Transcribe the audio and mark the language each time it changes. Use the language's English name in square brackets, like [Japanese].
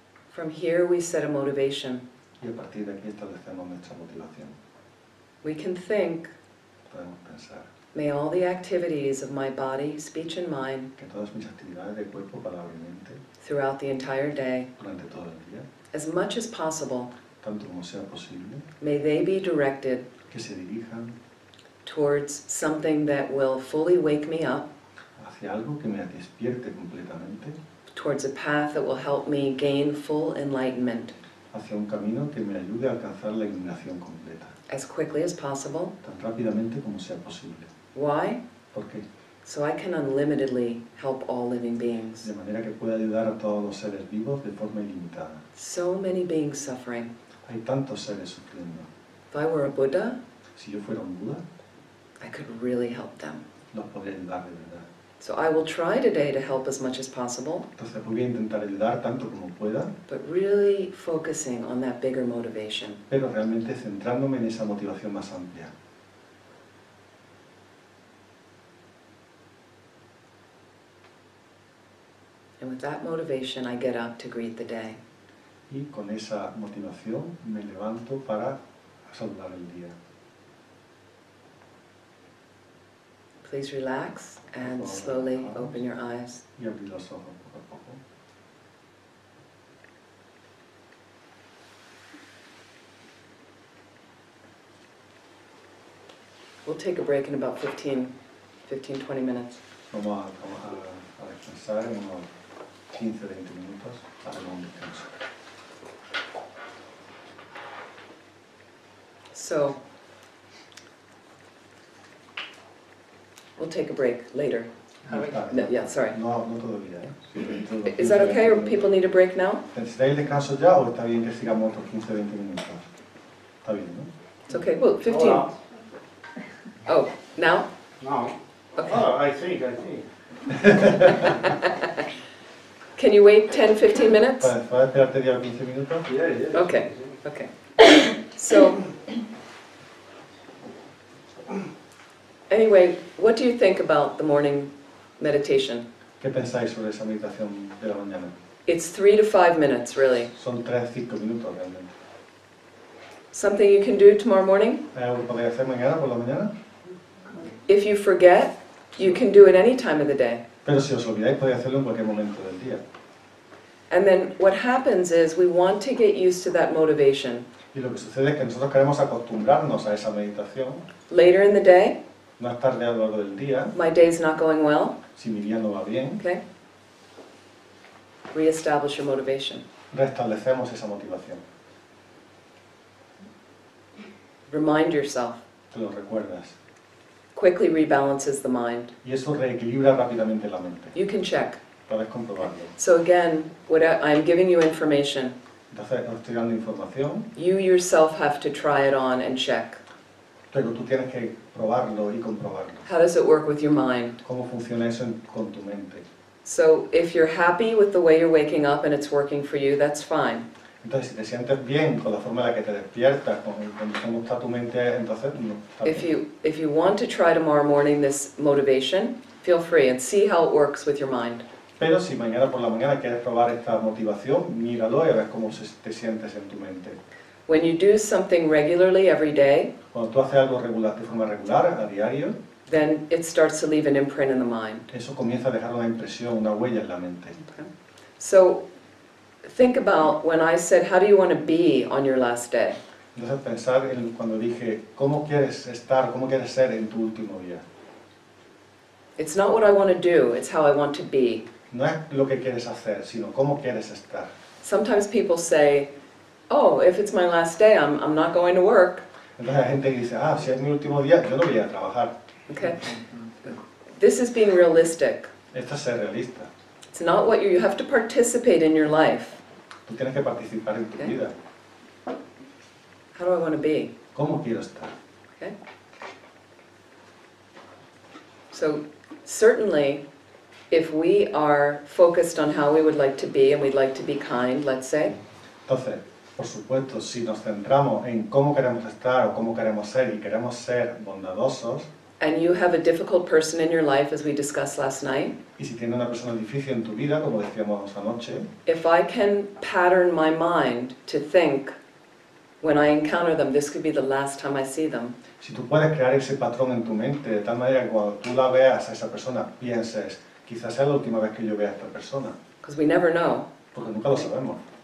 [English] From here we set a motivation. [Spanish] Y a partir de aquí establecemos nuestra motivación. [English] We can think, [Spanish] Podemos pensar [English] may all the activities of my body, speech and mind [Spanish] que todas mis actividades de cuerpo, palabra y mente, [English] throughout the entire day, [Spanish] durante todo el día, [English] as much as possible, [Spanish] tanto como sea posible, [English] may they be directed [Spanish] que se dirijan [English] towards something that will fully wake me up, [Spanish] hacia algo que me despierte completamente, [English] towards a path that will help me gain full enlightenment. [Spanish] hacia un camino que me ayude a alcanzar la iluminación completa, [English] as quickly as possible. [Spanish] tan rápidamente como sea posible. [English] Why? [Spanish] ¿Por qué? [English] So I can unlimitedly help all living beings. [Spanish] De manera que pueda ayudar a todos los seres vivos de forma ilimitada. [English] So many beings suffering. [Spanish] Hay tantos seres sufriendo. [English] If I were a Buddha, [Spanish] Si yo fuera un Buda, [English] I could really help them. [Spanish] los podría ayudar de verdad. [English] So I will try today to help as much as possible, [Spanish] Entonces voy a intentar ayudar tanto como pueda, [English] but really focusing on that bigger motivation. [Spanish] pero realmente centrándome en esa motivación más amplia. [English] And with that motivation, I get up to greet the day. [Spanish] Y con esa motivación me levanto para saludar el día. [English] Please relax and slowly open your eyes. [Spanish] Y abrir los ojos poco a poco. [English] We'll take a break in about 20 minutes. [Spanish] Vamos a descansar en unos 15-20 minutos. Haremos un descanso. [English] So, we'll take a break later. No, yeah, sorry. [Spanish] No todavía. Sí, dentro de los [English] Is that 15, okay, or 20 people need a break now? [Spanish] ¿Necesitáis descanso ya o está bien que sigamos otros 15-20 minutos? Está bien, ¿no? [English] It's okay, well, 15. [Spanish] Hola. [English] Oh, now? No. Okay. Oh, I think. Can you wait 10-15 minutes? [Spanish] ¿Puedes esperarte 10 o 15 minutos? [English] Yeah. Okay, okay. So, anyway, what do you think about the morning meditation? [Spanish] ¿Qué pensáis sobre esa meditación de la mañana? [English] It's 3 to 5 minutes, really. [Spanish] Son 3-5 minutos realmente. [English] Something you can do tomorrow morning? [Spanish] ¿Hay algo que podéis hacer mañana por la mañana? [English] If you forget, you can do it any time of the day. [Spanish] Pero si os olvidáis podéis hacerlo en cualquier momento del día. [English] And then what happens is we want to get used to that motivation. [Spanish] Y lo que sucede es que nosotros queremos acostumbrarnos a esa meditación. [English] Later in the day, [Spanish] Más tarde a lo largo del día, [English] my day's not going well, [Spanish] si mi día no va bien, [English] okay? Reestablish your motivation. [Spanish] restablecemos esa motivación. [English] Remind yourself. [Spanish] Te lo recuerdas. [English] Quickly rebalances the mind. [Spanish] Y eso reequilibra rápidamente la mente. [English] You can check. [Spanish] Puedes comprobarlo. [English] So again, I'm giving you information. [Spanish] Entonces, os estoy dando información, [English] You yourself have to try it on and check. [Spanish] pero tú tienes que probarlo y comprobarlo. [English] How does it work with your mind? [Spanish] ¿Cómo funciona eso con tu mente? [English] So if you're happy with the way you're waking up and it's working for you, that's fine. [Spanish] Entonces, si te sientes bien con la forma en la que te despiertas, con cómo está tu mente, entonces no está bien. [English] If you want to try tomorrow morning this motivation, feel free and see how it works with your mind. [Spanish] Pero si mañana por la mañana quieres probar esta motivación, míralo y a ver cómo te sientes en tu mente. [English] When you do something regularly every day, [Spanish] Cuando tú haces algo regular, de forma regular, a diario, [English] then it starts to leave an imprint in the mind. [Spanish] eso comienza a dejar una impresión, una huella en la mente. [English] So think about when I said, how do you want to be on your last day? [Spanish] Entonces pensar en cuando dije, ¿cómo quieres estar, cómo quieres ser en tu último día? [English] It's not what I want to do, it's how I want to be. [Spanish] No es lo que quieres hacer, sino cómo quieres estar. [English] Sometimes people say, oh, if it's my last day, I'm not going to work. [Spanish] Entonces hay gente que dice, si es mi último día, yo no voy a trabajar. [English] Okay? This is being realistic. [Spanish] Esto es ser realista. [English] It's not what you have to participate in your life. [Spanish] Tú tienes que participar en tu [English] Okay. [Spanish] vida. [English] How do I want to be? [Spanish] ¿Cómo quiero estar? [English] Okay? So certainly, if we are focused on how we would like to be and we'd like to be kind, let's say, [Spanish] Entonces, por supuesto, si nos centramos en cómo queremos estar o cómo queremos ser y queremos ser bondadosos, [English] and you have a difficult person in your life, as we discussed last night, [Spanish] y si tienes una persona difícil en tu vida, como decíamos anoche, [English] if I can pattern my mind to think, when I encounter them, this could be the last time I see them, [Spanish] si tú puedes crear ese patrón en tu mente de tal manera que cuando tú la veas a esa persona, pienses, quizás sea la última vez que yo vea a esta persona, [English] because we never know. [Spanish] porque nunca lo sabemos.